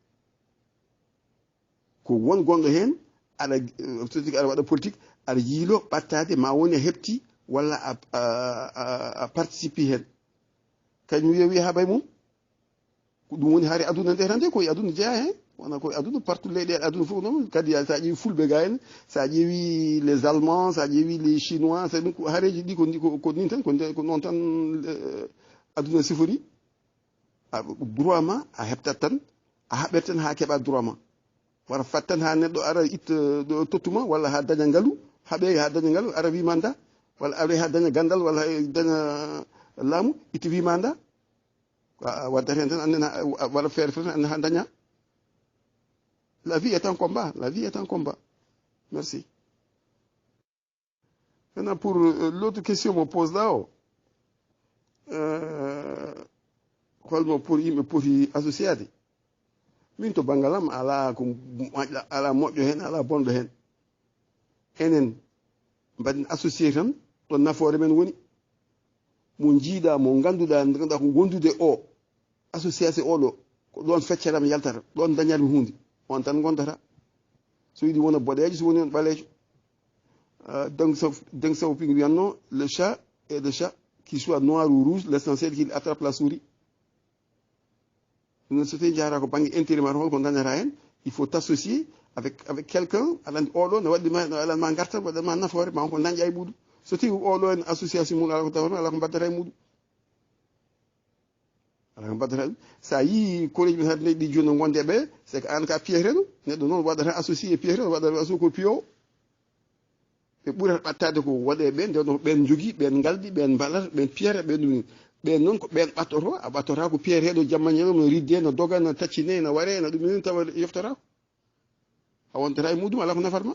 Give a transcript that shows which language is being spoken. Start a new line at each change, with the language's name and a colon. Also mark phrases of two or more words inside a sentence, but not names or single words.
Fula: ko won gonɗo hen aɗa aɗa waɗa politique aɗa yiilo ɓattade ma woni a heɓti walla a participe hen kañum wiya haabay mum ko ɗum woni haari aduna nde tan de koye aduna jeeya hen wona koye aduna partout leyɗele aduna fof noon kadi sa ƴeewi fulɓe ga en sa ƴeewi
French: les allemands
Fula: sa ƴeewi
French: les chinois
Fula: sa ɗum ko haareji ɗi ko nin tan ko noon tan aduna sifori droit ma a heɓtat tan a haɓet tan ha keeɓa droit ma wara fat tan ha neɗɗo ara itta ɗo tottuma walla ha daña ngaalu haɓe ha daña ngaalu ara wimanda walla ara ha daña gandal walla daña laamu itta wimanda waddat hen tan anden waɗa feere tan anden ha daña
French: la vie est un combat merci maintenant pour l'autre question
Fula: mo
French: pose là
Fula: o holmo pour yimɓe poti associade min to banggal am ala ko ala moƴƴo hen ala bonɗo hen enen mbaɗen associé tan ɗo nafoore men woni mo jiiɗa mo ganduɗa nde ganduɗa ko gondude o association oɗo ko ɗon fecceram yaltata ɗon dañatmi hunde on tan gondata so yiɗi wona boɗejo so woni on ɓalejo Deng Xiaoping wiyanno
French: le chat et le chat qu'il soit noir ou rouge l'essentiel qu'il attrape la souris
Fula: ɗum so tawi jara ko banggue intérimaire holko dañata hen
French: il faut t'associer avec quelqu'un
Fula: aɗa oɗo ne waɗɗima no aɗanma garta waɗanma nafoore ma ko dañƴa e ɓuuɗu so tawi oɗo en association mum ala ko tawata ala ko baddata e muɗum ala ko baddata ɗum sa yi collège ɓe hade ɗi joni no gonde ɓe
French: c'est que
Fula: an ka piyeteɗo neɗɗo noon waɗata associé e piyeteɗo waɗata associé ko piyo ɓe ɓurata ɓattade ko waɗe ɓe nde ɗon ɓen jogui ɓen galɗi ɓen mbaɗata ɓen piyata ɓen ɗum ɓen noon ko ɓen ɓattoto a ɓattota ko piyeteɗo jammañelo no ridde no doga no taccine no waɗe no ɗum ni tawa yeftotako a wontata e muɗum ala ko nafatma